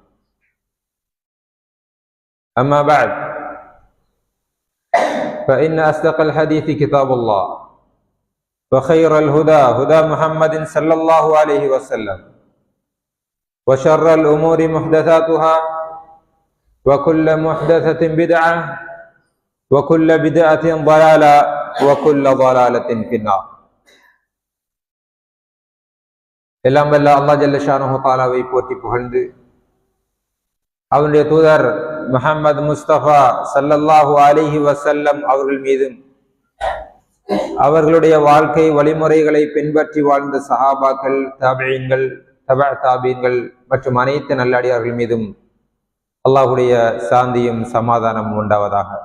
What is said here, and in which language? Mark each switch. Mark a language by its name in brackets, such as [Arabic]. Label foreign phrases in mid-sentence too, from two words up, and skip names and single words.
[Arabic] أما بعد فإن أصدق الحديث كتاب الله وخير الهدى هدى محمد صلى الله عليه وسلم وشر الأمور محدثاتها وكل محدثة بدعة وكل بدعة ضلالة وكل ضلالة في النار. [Tamil] எல்லாம் வல்ல அல்லாஹ் [Arabic] جل شأنه [Tamil] தஆலாவை போற்றி புகழ்ந்து அவருடைய தூதர் முஹம்மது முஸ்தபா [Arabic] صلى الله عليه وسلم [Tamil] அவர்கள் மீதும் அவர்களுடைய வாழ்க்கை வழிமுறைகளை பின்பற்றி வாழ்ந்த சஹாபாக்கள், தாபிஈன்கள், தபஅ-தாபீன்கள் மற்றும் அனைத்து நல்லடியார்கள் மீதும் அல்லாஹ்வுடைய சாந்தியும் சமாதானமும் உண்டாவதாக.